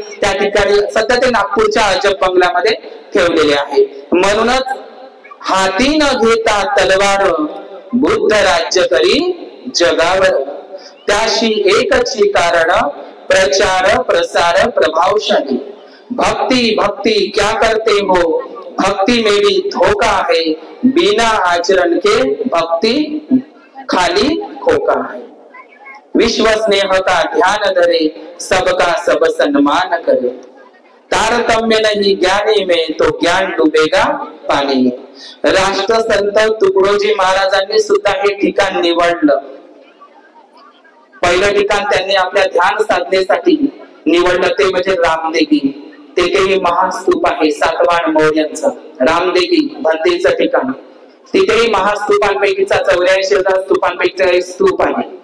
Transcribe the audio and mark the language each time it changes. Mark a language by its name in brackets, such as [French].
[Marathi] त्या ठिकाणी सध्या ते नागपूरच्या अजब बंगल्यामध्ये ठेवलेले आहे. म्हणूनच हाती न घेता तलवार, बुद्ध राज्य करी जगावर, त्याशी एकची कारण प्रचार प्रसार प्रभावशाली. [Hindi] भक्ति भक्ति क्या करते हो, भक्ति में भी धोखा है, बिना आचरण के भक्ति खाली खोका है. विश्व स्नेह का ध्यान धरे, सबका सब सन्मान करे. तारतम्य नहीं ज्ञानी में, तो ज्ञान डुबेगा पाणी में. [Marathi] राष्ट्रसंत तुकडोजी महाराजांनी सुद्धा हे ठिकाण निवडलं. पहिलं ठिकाण त्यांनी आपल्या ध्यान साधनेसाठी निवडलं ते म्हणजे रामदेगी. तेथेही महास्तूप आहे सातवाहन मौर्यांचं. रामदेगी भंतेचं ठिकाण, तिथेही महास्तूपांपैकीचा 84,000 स्तूपांपैकीचा एक स्तूप आहे.